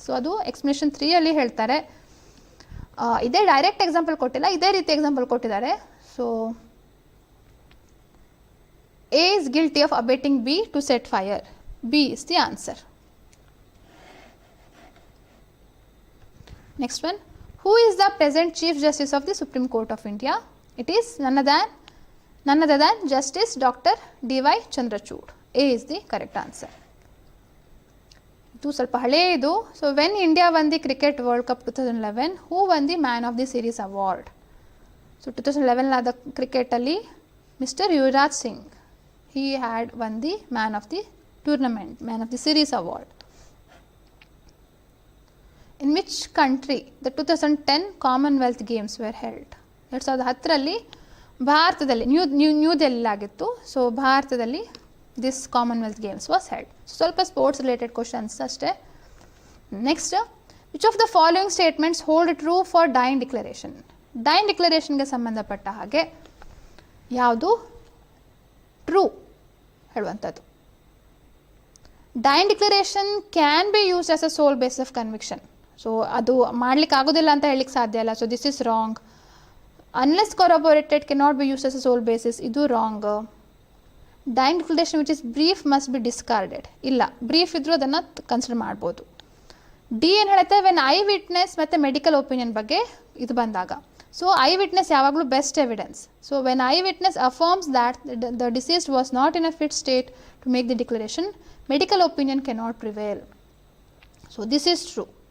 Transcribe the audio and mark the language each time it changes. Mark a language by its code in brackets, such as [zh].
[kn] So ಅದು explanation 3ಅಲ್ಲಿ ಹೇಳ್ತಾರೆ. ಇದೇ ಡೈರೆಕ್ಟ್ ಎಕ್ಸಾಂಪಲ್ ಕೊಟ್ಟಿಲ್ಲ, ಇದೇ ರೀತಿ ಎಕ್ಸಾಂಪಲ್ ಕೊಟ್ಟಿದ್ದಾರೆ. [en] So A is guilty of abetting B to set fire. B is the answer. Next one. Who is the present Chief Justice of the Supreme Court of India? It is none other than Justice Dr. D.Y. Chandrachud. A is the correct answer. [kn] ಇದು ಸ್ವಲ್ಪ ಹಳೆಯದು. [en] So when India won the Cricket World Cup 2011, who won the Man of the Series award? So 2011 [kn] ಆದ ಕ್ರಿಕೆಟಲ್ಲಿ [en] Mister Yuvraj Singh, he had won the Man of the Tournament, Man of the Series award. In which country the 2010 Commonwealth Games were held? [kn] 2010ರಲ್ಲಿ ಭಾರತದಲ್ಲಿ new ದೆಹಲಿಯಾಗಿತ್ತು. [en] So ಭಾರತದಲ್ಲಿ this commonwealth games was held. [kn] ಸ್ವಲ್ಪ sports related questions ಅಷ್ಟೇ. [en] Next, which of the following statements hold true for dying declaration? [kn] Dine ಡಿಕ್ಲರೇಷನ್ಗೆ ಸಂಬಂಧಪಟ್ಟ ಹಾಗೆ ಯಾವುದು true ಹೇಳುವಂಥದ್ದು? [en] Dying declaration can be used as a sole base of conviction. [kn] So ಅದು ಮಾಡ್ಲಿಕ್ಕೆ ಆಗೋದಿಲ್ಲ ಅಂತ ಹೇಳಲಿಕ್ಕೆ ಸಾಧ್ಯ ಇಲ್ಲ. [en] So this is wrong. Unless corroborated cannot be used as a sole basis, ಇದು wrong. Dying declaration which is brief must be discarded, [kn] ಇಲ್ಲ, brief ಇದ್ರೂ ಅದನ್ನು ಕನ್ಸಿಡರ್ ಮಾಡ್ಬೋದು. ಡಿ ಏನು ಹೇಳುತ್ತೆ, ವೆನ್ ಐ ವಿಟ್ನೆಸ್ ಮತ್ತು ಮೆಡಿಕಲ್ ಒಪಿನಿಯನ್ ಬಗ್ಗೆ ಇದು ಬಂದಾಗ. [en] So eye witness ಯಾವಾಗಲೂ best evidence. So when eye witness affirms that the deceased was not in a fit state to make the declaration, medical opinion cannot prevail. So this is true.